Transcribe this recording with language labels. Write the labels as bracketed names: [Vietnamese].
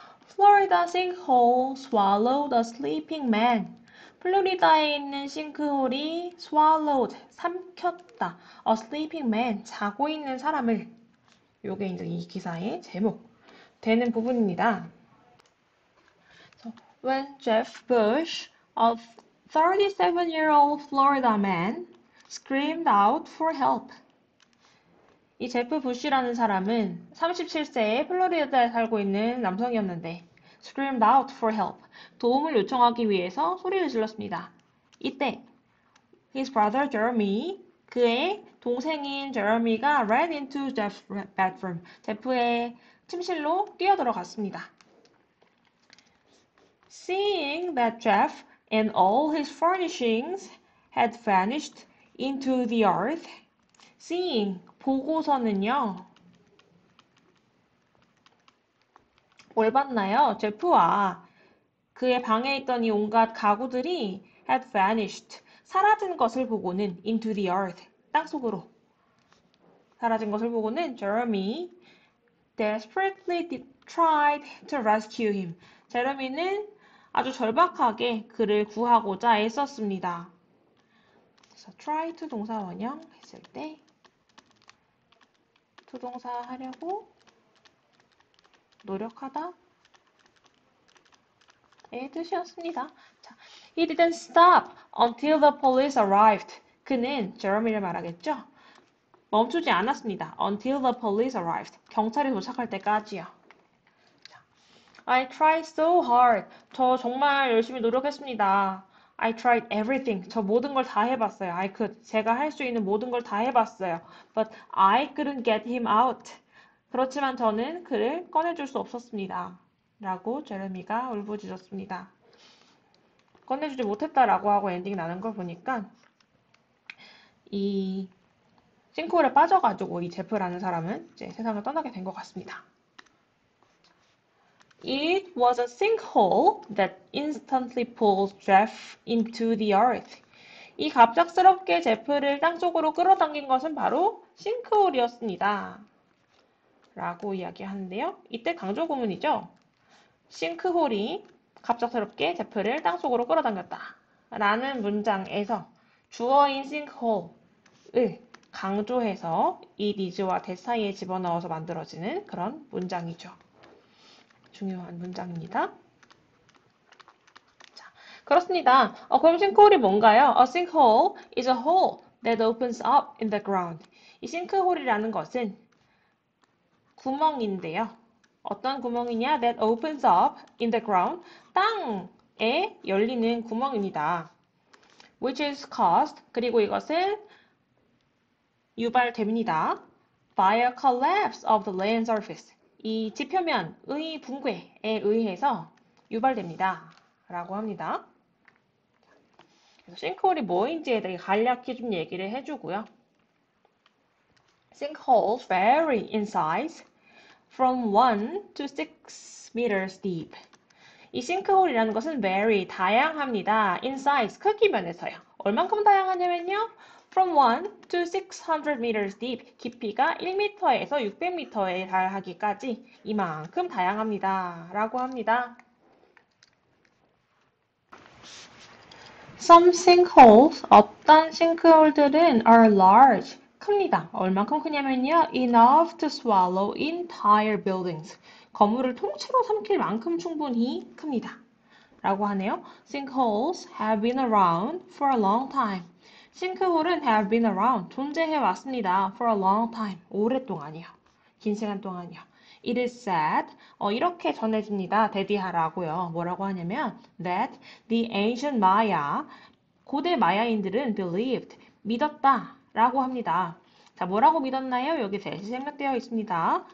[English] Florida sinkhole swallowed a sleeping man. [Korean] 플로리다에 있는 싱크홀이 [English] swallowed, [Korean] 삼켰다. [English] A sleeping man, [Korean] 자고 있는 사람을. 요게 이제 이 기사의 제목 되는 부분입니다. [English] So, when Jeff Bush, a 37-year-old Florida man, screamed out for help. [Korean] 이 제프 부시라는 사람은 37세의 플로리다에 살고 있는 남성이었는데 [English] screamed out for help. [Korean] 도움을 요청하기 위해서 소리를 질렀습니다. [English] 이때 his brother Jeremy, [Korean] 그의 동생인 제러미가 [English] ran into Jeff's bedroom. [Korean] 제프의 침실로 뛰어들어갔습니다. [English] Seeing that Jeff and all his furnishings had vanished into the earth, seeing, [Korean] 보고서는요. 뭘 봤나요? 제프와 그의 방에 있던 이 온갖 가구들이 [English] had vanished, [Korean] 사라진 것을 보고는 [English] into the earth, [Korean] 땅속으로 사라진 것을 보고는 [English] Jeremy desperately tried to rescue him. [Korean] 제레미는 아주 절박하게 그를 구하고자 애썼습니다. 그래서 [English] try to [Korean] 동사 원형 했을 때 to 동사 하려고 노력하다 의 뜻이었습니다. [English] 자, He didn't stop until the police arrived. [Korean] 그는 제러미를 말하겠죠. 멈추지 않았습니다. [English] Until the police arrived. [Korean] 경찰이 도착할 때까지요. [English] I tried so hard. [Korean] 저 정말 열심히 노력했습니다. [English] I tried everything. [Korean] 저 모든 걸 다 해봤어요. [English] I could. [Korean] 제가 할 수 있는 모든 걸 다 해봤어요. But I couldn't get him out. 그렇지만 저는 그를 꺼내줄 수 없었습니다. 라고 제레미가 울부짖었습니다. 꺼내주지 못했다라고 하고 엔딩 나는 걸 보니까 이 싱크홀에 빠져가지고 이 제프라는 사람은 이제 세상을 떠나게 된 것 같습니다. [English] It was a sinkhole that instantly pulled Jeff into the earth. [Korean] 이 갑작스럽게 제프를 땅속으로 끌어당긴 것은 바로 싱크홀이었습니다. 라고 이야기하는데요. 이때 강조 구문이죠. 싱크홀이 갑작스럽게 제프를 땅속으로 끌어당겼다. 라는 문장에서 주어인 sinkhole을 강조해서 이 니즈와 that 사이에 집어넣어서 만들어지는 그런 문장이죠. 중요한 문장입니다. 자, 그렇습니다. 그럼 싱크홀이 뭔가요? [English] A sinkhole is a hole that opens up in the ground. [Korean] 이 싱크홀이라는 것은 구멍인데요. 어떤 구멍이냐? [English] That opens up in the ground. [Korean] 땅에 열리는 구멍입니다. [English] Which is caused. [Korean] 그리고 이것은 유발됩니다. [English] By a collapse of the land surface. [Korean] 이 지표면의 붕괴에 의해서 유발됩니다. 라고 합니다. 그래서 싱크홀이 뭐인지에 대해 간략히 좀 얘기를 해주고요. [English] Sinkholes vary in size from 1 to 6 meters deep. [Korean] 이 싱크홀이라는 것은 [English] very [Korean] 다양합니다. [English] in size [Korean] 크기면에서요. 얼만큼 다양하냐면요. [English] From 1 to 600 meters deep. [Korean] 깊이가 1m에서 600m에 달하기까지 이만큼 다양합니다. 라고 합니다. [English] Some sinkholes, [Korean] 어떤 싱크홀들은 [English] are large, [Korean] 큽니다. 얼만큼 크냐면요. [English] Enough to swallow entire buildings. [Korean] 건물을 통째로 삼킬 만큼 충분히 큽니다. 라고 하네요. [English] Sinkholes have been around for a long time. [Korean] 싱크홀은 [English] have been around, [Korean] 존재해 왔습니다. [English] for a long time, [Korean] 오랫동안이요. 긴 시간 동안이요. [English] It is said, [Korean] 이렇게 전해집니다. 대디하라고요. 뭐라고 하냐면 [English] that the ancient Maya, [Korean] 고대 마야인들은 [English] believed, [Korean] 믿었다 라고 합니다. 자, 뭐라고 믿었나요? 여기 대시 생략되어 있습니다.